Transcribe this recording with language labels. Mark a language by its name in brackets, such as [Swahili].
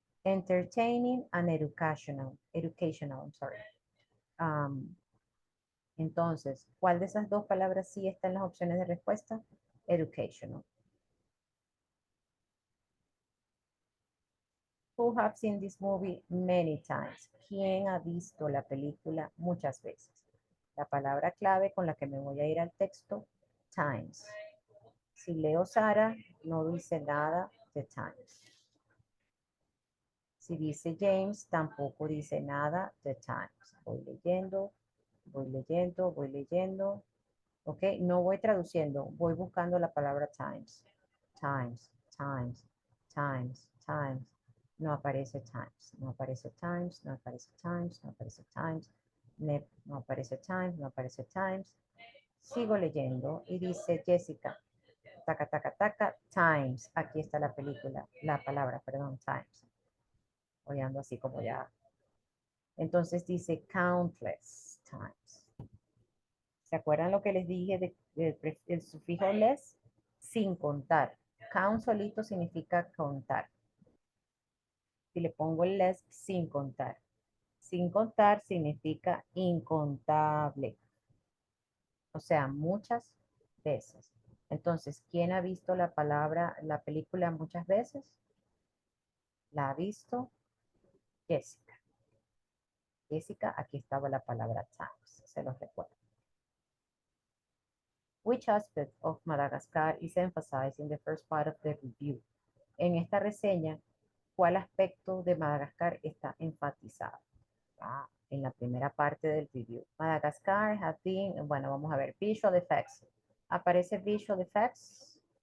[English] Entertaining and educational, I'm sorry. [Spanish] Um, entonces, ¿cuál de esas dos palabras sí está en las opciones de respuesta? [English] Educational. Who have seen this movie many times? [Spanish] ¿Quién ha visto la película muchas veces? La palabra clave con la que me voy a ir al texto, times. Si leo Sara, no dice nada de times. Si dice James, tampoco dice nada de times. Voy leyendo, voy leyendo, voy leyendo. ¿Ok? No voy traduciendo, voy buscando la palabra times. Times, times, times, times. No aparece times, no aparece times, no aparece times, no aparece times, no aparece times, no aparece times. Sigo leyendo y dice Jessica, taca, taca, taca, times. Aquí está la película, la palabra, perdón, times. Hoy ando así como ya. Entonces dice countless times. ¿Se acuerdan lo que les dije del sufijo less? Sin contar. Count solito significa contar. Si le pongo el less, sin contar. Sin contar significa incontable. O sea, muchas veces. Entonces, ¿quién ha visto la película muchas veces? La ha visto Jessica. Jessica, aquí estaba la palabra times, se los recuerdo. [English] Which aspect of Madagascar is emphasized in the first part of the review? [Spanish] En esta reseña, ¿cuál aspecto de Madagascar está enfatizado? En la primera parte del review. [English] Madagascar has been, [Spanish] bueno, vamos a ver, visual effects. ¿Aparece visual effects?